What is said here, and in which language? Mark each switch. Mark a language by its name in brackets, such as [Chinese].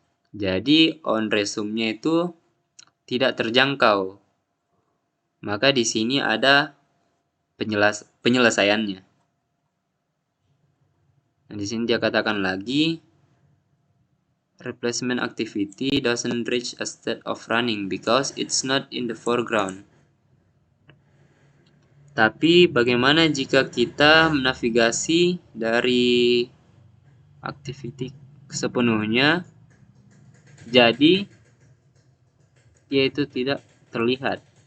[Indonesian] Jadi onResume-nya itu tidak terjangkau. Maka di sini ada penyelesaiannya. Nah, di sini dia katakan lagi, [English] replacement activity doesn't reach a state of running because it's not in the foreground. [Indonesian] Tapi bagaimana jika kita menavigasi dari activity sepenuhnya, jadi dia itu tidak terlihat.